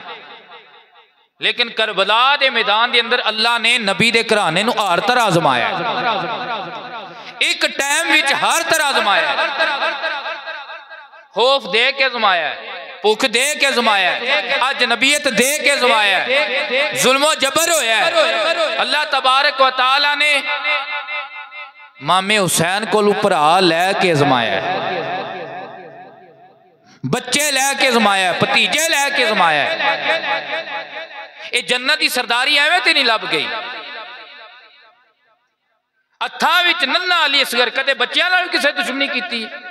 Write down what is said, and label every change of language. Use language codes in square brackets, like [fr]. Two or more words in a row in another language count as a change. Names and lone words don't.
[pa] لیکن کربلا دے میدان دے اندر اللہ نے نبی دے گھرانے نوں ہر طرح آزمایا. اک ٹائم وچ ہر طرح آزمایا. خوف دے کے آزمایا، بھکھ دے کے آزمایا، اج نبیت دے کے آزمایا، ظلم و جبر ہویا. [ar] الله تبارك وتعالى [pa] نے مامے حسین کو بھرا لیکے آزمایا، بچے لیکے آزمایا، بھتیجے لیکے آزمایا. [ur] یہ جنت کی سرداری [pa] ایویں تے نہیں لبھ گئی. ہتھاں وچ ننھا علی اصغر، کدے بچیاں نال کسے دشمنی کیتی?